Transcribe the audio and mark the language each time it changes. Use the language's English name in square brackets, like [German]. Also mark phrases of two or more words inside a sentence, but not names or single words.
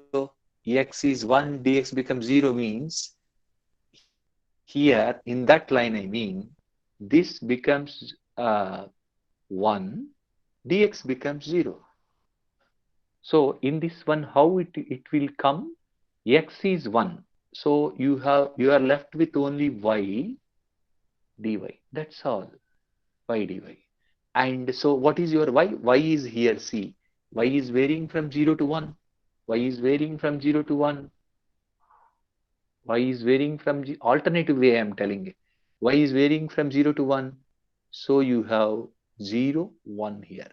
[English] X is 1, dx becomes 0 means here in that line, I mean, this becomes 1, dx becomes 0. So in this one, how it will come? X is 1. So you are left with only y dy. That's all. Y dy. And so what is your y? Y is here, see. Y is varying from 0 to 1. Y is varying from 0 to 1. Y is varying from alternative way I am telling it. Y is varying from 0 to 1. So you have 0, 1 here.